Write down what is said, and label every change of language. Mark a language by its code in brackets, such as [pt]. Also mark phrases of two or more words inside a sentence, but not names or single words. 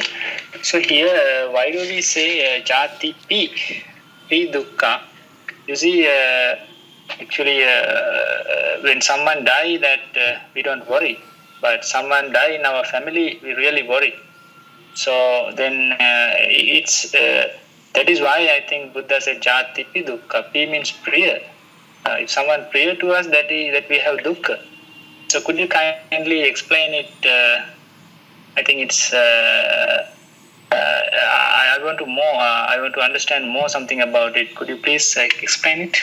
[en] So here, why do we say [pi] Jati P Dukkha? [en] You see, actually, when someone die, that we don't worry, but someone die in our family, we really worry. So then that is why I think Buddha said [pi] jati pi dukkha. [en] Pi means priya. If someone priya to us, that we have dukkha. So could you kindly explain it? I think it's. I want to more. I want to understand more something about it. Could you please explain it?